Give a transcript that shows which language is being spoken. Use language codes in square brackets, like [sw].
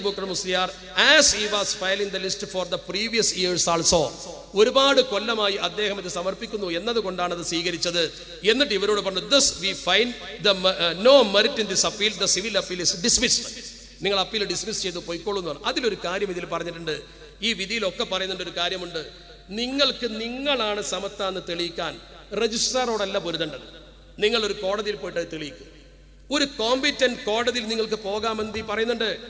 [en] Abubakar Musliar as he was filing the list for the previous years also. [ml] ഒരുപാട് കൊല്ലമായി അദ്ദേഹം ഇത് സമർപ്പിക്കുന്നു എന്നതുകൊണ്ടാണ് അത് സ്വീകരിച്ചത്. എന്നിട്ട് ഇവരോട് പറഞ്ഞു, [en] thus we find the no merit in this appeal, the civil appeal is dismissed. [ml] നിങ്ങൾ അപ്പീൽ ഡിസ്മിസ് ചെയ്ത് പോയിക്കോളൂ എന്നാണ്. അതിലൊരു കാര്യം ഇതിൽ പറഞ്ഞിട്ടുണ്ട്. ഈ വിധിയിലൊക്കെ പറയുന്നുണ്ട് ഒരു കാര്യമുണ്ട്. നിങ്ങളാണ് സമത്താന്ന് തെളിയിക്കാൻ രജിസ്ട്രാറോടല്ല പൊരുതേണ്ടത്. നിങ്ങൾ ഒരു കോടതിയിൽ പോയിട്ട് അത് തെളിയിക്കും. ഒരു കോമ്പിറ്റന്റ് കോടതിയിൽ നിങ്ങൾക്ക് പോകാമെന്ന് പറയുന്നുണ്ട്.